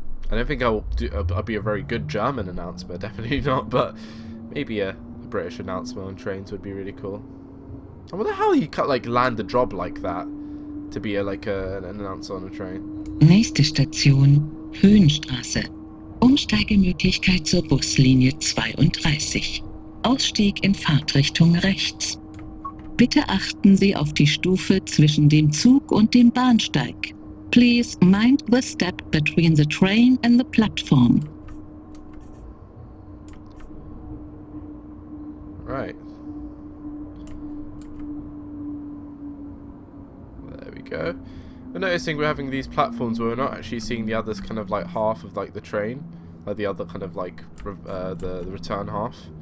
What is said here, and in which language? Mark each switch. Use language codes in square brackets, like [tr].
[en] I don't think I'll be a very good German announcer, definitely not, but maybe a British announcer on trains would be really cool. And what the hell you can't like land a job like that to be an announcer on a train? [de] Nächste Station Höhenstraße. Umsteigemöglichkeit zur Buslinie 32. Ausstieg in Fahrtrichtung rechts. Bitte achten Sie auf die Stufe zwischen dem Zug und dem Bahnsteig. [en] Please mind the step between the train and the platform. Right. There we go. We're noticing we're having these platforms where we're not actually seeing the other kind of like half of like the train, like the other kind of like the return half.